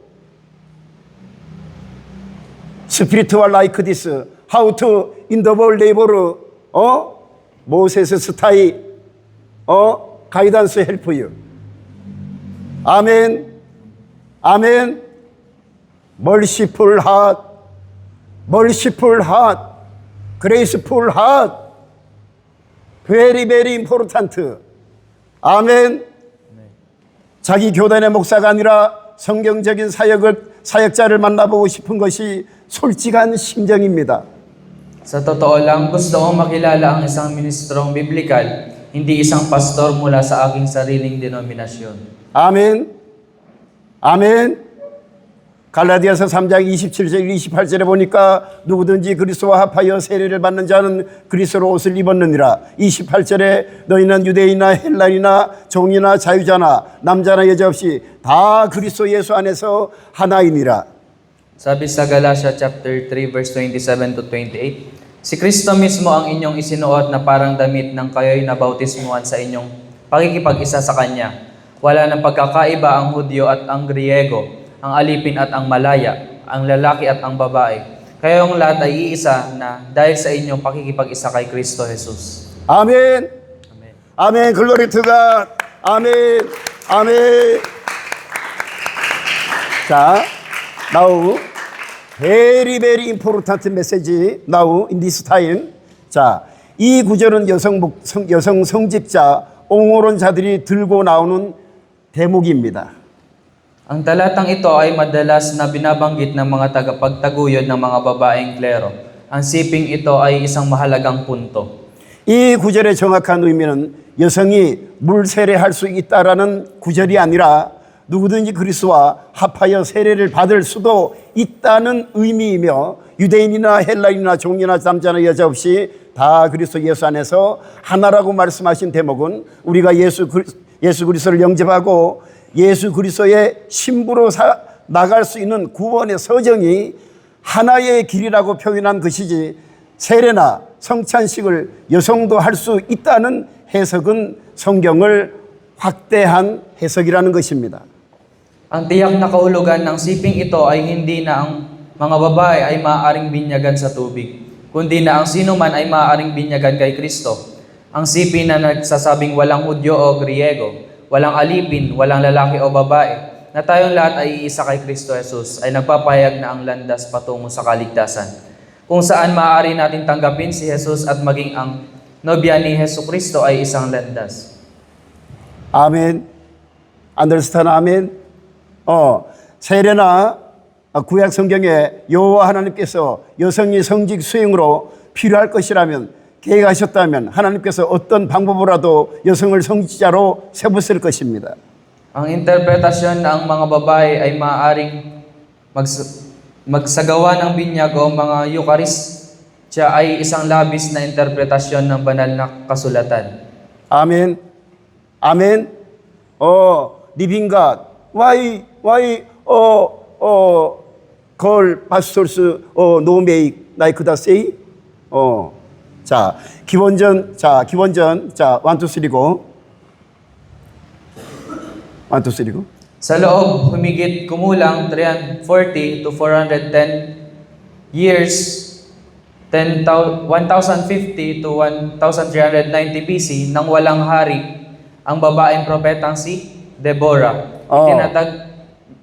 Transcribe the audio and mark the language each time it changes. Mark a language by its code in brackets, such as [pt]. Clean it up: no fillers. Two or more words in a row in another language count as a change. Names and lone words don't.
[en] Spiritual like this, how to in the world labor, Moses style, guidance help you. Amen. Amen. Merciful heart, graceful heart, very, very important. [ko] 아멘. 자기 교단의 목사가 아니라 성경적인 사역자를 만나보고 싶은 것이 솔직한 심정입니다. [tl] Sa totoo lang, gusto kong makilala ang isang ministrong biblikal, hindi isang pastor mula sa aking sariling denominasyon. [ko] 아멘. 아멘. 갈라디아서 3장 27절 28절에 보니까 누구든지 그리스도와 합하여 세례를 받는 자는 그리스도로 옷을 입었느니라. 28절에 너희는 유대인이나 헬라인이나 종이나 자유자나 남자나 여자 없이 다 그리스도 예수 안에서 하나이니라. [tl] Sabi sa Galatia chapter 3 verse 27 to 28, si Kristo mismo ang inyong isinuot na parang damit ng kayo'y nabautismuhan sa inyong pakikipag-isa sa Kanya. Wala nang pagkakaiba ang Hudyo at ang Griego, ang alipin at ang malaya, ang lalaki at ang babae. Kayong lahat ay iisa na dahil sa inyong pakikipag-isa kay Kristo Jesus. [ko] 아멘. [en] Amen. [ko] 아멘. [en] glory to God. [ko] 아멘. 아멘. 자, [en] now very very important message now in this time. [ko] 자, 이 구절은 여성 성직자 옹호론자들이 들고 나오는 대목입니다. [tl] Ang talatang ito ay madalas na binabanggit ng mga tagapagtaguyod ng mga babaeng klero. Ang siping ito ay isang mahalagang punto. [ko] 이 구절의 정확한 의미는 여성이 물 세례할 수 있다라는 구절이 아니라 누구든지 그리스도와 합하여 세례를 받을 수도 있다는 의미이며 유대인이나 헬라인이나 종이나 남자나 여자 없이 다 그리스도 예수 안에서 하나라고 말씀하신 대목은 우리가 예수 그리스도를 영접하고 예수 그리스도의 신부로 나갈 수 있는 구원의 서정이 하나의 길이라고 표현한 것이지 세례나 성찬식을 여성도 할 수 있다는 해석은 성경을 확대한 해석이라는 것입니다. [tl] Ang tiyak na kahulugan ng siping ito ay hindi na ang mga babae ay maaaring binyagan sa tubig, kundi na ang sino man ay maaaring binyagan kay Kristo. Ang siping na nagsasabing walang Hudyo o Griego, walang alipin, walang lalaki o babae, na tayong lahat ay iisa kay Kristo Jesus, ay nagpapahayag na ang landas patungo sa kaligtasan. Kung saan maaari natin tanggapin si Jesus at maging ang nobya ni Hesus Kristo ay isang landas. [ko] 아멘. [en] Understand? [ko] 아멘. 세례나 구약 성경에 여호와 하나님께서 여성이 성직 수행으로 필요할 것이라면 계획하셨다면 하나님께서 어떤 방법으로라도 여성을 성직자로 세웠을 것입니다. [tl] Ang interpretasyon ng mga babae ay maaaring magsagawa ng binyag o mga Eucharistya ay isang labis na interpretasyon ng banal na kasulatan. [ko] 아멘. 아멘. [en] living God. Why call pastors no make like that say? [ko] 자, 기본전, 1, 2, 3 go. [en] 1, 2, 3 go. [tl] Sa loob, humigit kumulang 340 to 410 years, 1050 to 1390 BC, nang walang hari, ang babaeng propetang si Deborah.